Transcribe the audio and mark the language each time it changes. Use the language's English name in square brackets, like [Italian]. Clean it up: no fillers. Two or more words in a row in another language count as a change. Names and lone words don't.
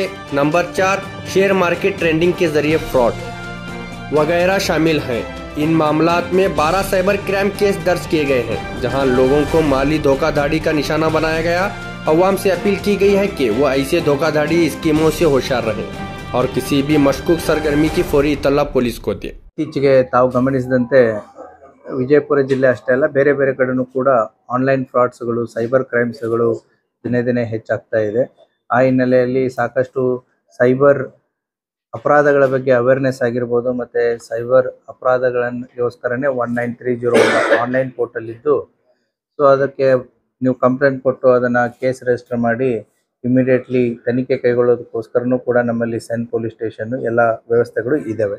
[Hindi] नंबर 4, [English] share market trading [Hindi] के जरिए फ्रॉड वगैरह शामिल हैं। इन मामलात में 12 [English] cyber crime case [Hindi] दर्ज किए गए हैं, जहां लोगों को माली धोखाधड़ी का निशाना बनाया गया। अवाम से अपील की गई है कि वो ऐसे धोखाधड़ी स्कीमों से होशियार रहें और किसी भी मशकूक सरगर्मी की फौरी इत्तला पुलिस को दें। [Kannada] ಇತ್ತೀಚೆಗೆ ತಾವು ಗಮನಿಸಿದಂತೆ ವಿಜಯಪುರ ಜಿಲ್ಲೆ ಅಷ್ಟೇ ಅಲ್ಲ, ಬೇರೆ ಬೇರೆ ಕಡೆನೂ ಕೂಡ [English] online frauds, cyber crimes [Kannada] ದಿನೇ ದಿನೇ ಹೆಚ್ಚಾಗ್ತಾ ಇದೆ. ಆ ಹಿನ್ನೆಲೆಯಲ್ಲಿ ಸಾಕಷ್ಟು ಸೈಬರ್ ಅಪರಾಧಗಳ ಬಗ್ಗೆ ಅವೇರ್ನೆಸ್ ಆಗಿರ್ಬೋದು, ಮತ್ತು ಸೈಬರ್ ಅಪರಾಧಗಳನ್ಗೋಸ್ಕರನೇ 19301 [English] online portal [Kannada] ಇದ್ದು, ಸೊ ಅದಕ್ಕೆ ನೀವು ಕಂಪ್ಲೇಂಟ್ ಕೊಟ್ಟು ಅದನ್ನು [English] case register [Kannada] ಮಾಡಿ ಇಮಿಡಿಯೇಟ್ಲಿ ತನಿಖೆ ಕೈಗೊಳ್ಳೋದಕ್ಕೋಸ್ಕರನೂ ಕೂಡ ನಮ್ಮಲ್ಲಿ [English] CEN police station [Kannada] ಎಲ್ಲ ವ್ಯವಸ್ಥೆಗಳು ಇದ್ದಾವೆ.